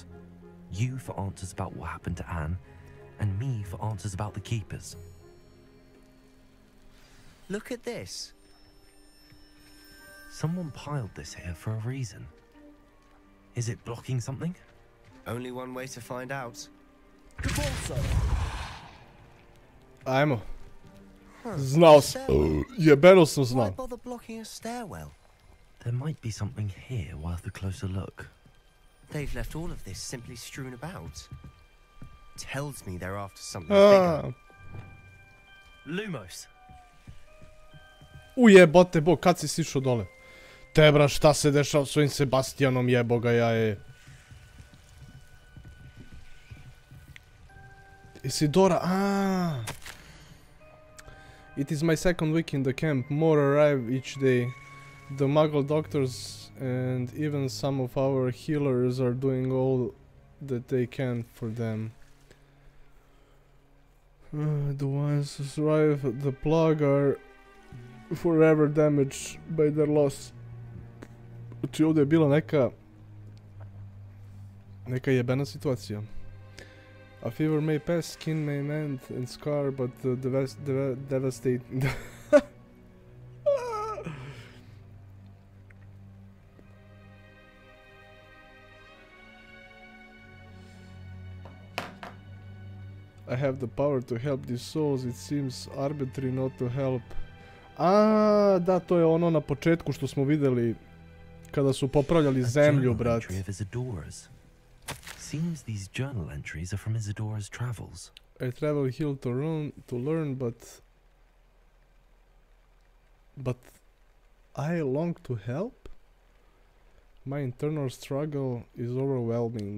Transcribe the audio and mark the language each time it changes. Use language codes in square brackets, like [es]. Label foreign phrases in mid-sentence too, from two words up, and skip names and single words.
[en] You for answers about what happened to Anne, and me for answers about the keepers. Look at this. Someone piled this here for a reason. Is it blocking something? Only one way to find out. [bs] Ajmo. Znao sam. Jebeno sam [en] Why [bs] znao. [en] bother blocking a stairwell? There might be something here worth a closer look. They've left all of this simply strewn about. Tells me they're after something bigger. Lumos. [bs] Ujebote bog, kad si sišao dole? Tebra, šta se dešava s ovim Sebastianom, jeboga ja je. [en] Isidora, It is my second week in the camp. More arrive each day. The Muggle doctors and even some of our healers are doing all that they can for them. The ones who survive the plague are forever damaged by their loss. [bs] Znači ovdje je bila neka jebena situacija. [en] A fever may pass, skin may mend and scar, but devastating. I have the power to help these souls, it seems arbitrary not to help. [bs] Da, to je ono na početku što smo vidjeli kada su popravljali zemlju, brat. [en] Seems these journal entries are from Isidora's travels. I travel here to learn, but I long to help? My internal struggle is overwhelming.